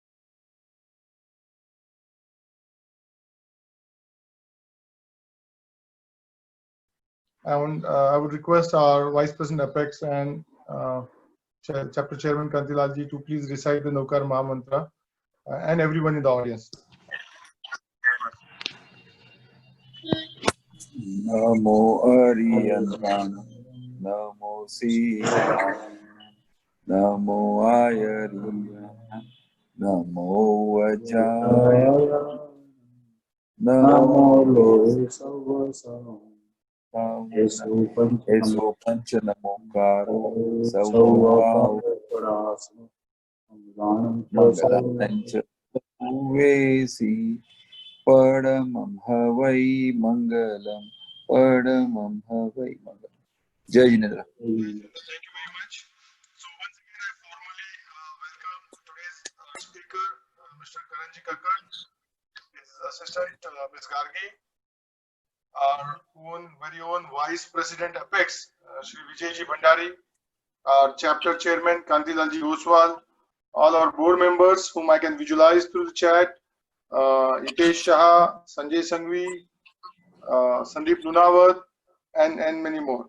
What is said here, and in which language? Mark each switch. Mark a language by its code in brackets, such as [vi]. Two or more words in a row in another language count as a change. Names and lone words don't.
[en] I would request our Vice President Apex and Chapter Chairman Kantilalji to please recite the Naukar Mahamantra and everyone in the audience. [pra] Namo Ariyana, Namo Sita, Namo Ayariyana, Namo Vajaya, Namo Eso Panchanamokaro, Sauvabhava, Mangalancha, Uvesi, Padamam Havai Mangalam, Padamam Havai Mangalam. [hi] Jai Jinendra. [en] Thank you very much. So once again, I formally welcome today's speaker, Mr. Karanji Kakkad, his assistant, Ms. Gargi, our very own Vice President Apex, Shri Vijayji Bhandari, our Chapter Chairman, Kantilalji Oswal, all our board members whom I can visualize through the chat, Hitesh Shah, Sanjay Sanghvi, Sandeep Lunawat, and many more.